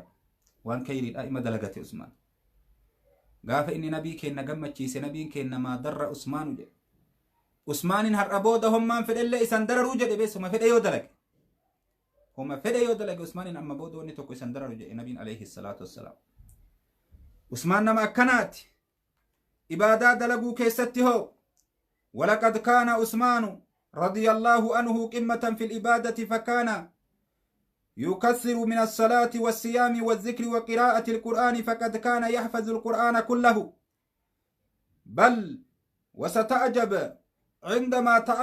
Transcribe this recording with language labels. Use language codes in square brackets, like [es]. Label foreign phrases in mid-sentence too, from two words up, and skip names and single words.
[om] Waan kayriidhaa ima dalagate Usmaan. Gaafa inni nabii kenna gammachiise nabiin kenna maa darra Usmaanu jedhe. Usmaanin har'a booda hommaan fedhellee isan dararuu jedhe beessuma fedhe yoo dalage. Homa fedhe yoo dalage Usmaanin amma booda wanni tokko isan dararu jedhe nabiin [ar] عليه الصلاة والسلام. [om] Usmaan nama akkanaati. Ibaadaa dalaguu keessatti hoo. [ar] ولقد كان عثمان رضي الله عنه قمة في العبادة فكان يكثر من الصلاة والصيام والذكر وقراءة القرآن فقد كان يحفظ القرآن كله بل وستعجب عندما